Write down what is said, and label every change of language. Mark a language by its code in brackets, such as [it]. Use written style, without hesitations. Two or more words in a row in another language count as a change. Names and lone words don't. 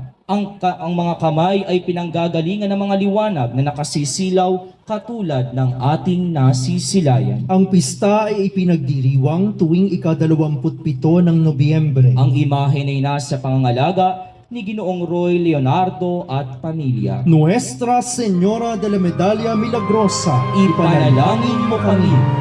[tl] Ang mga kamay ay pinanggagalingan ng mga liwanag na nakasisilaw katulad ng ating nasisilayan. Ang pista ay ipinagdiriwang tuwing ika-27 ng Nobyembre. Ang imahe ay nasa pangangalaga ni Ginoong Roy Leonardo at pamilya. Nuestra Señora de la Medalla Milagrosa, Ipanalangin mo kami.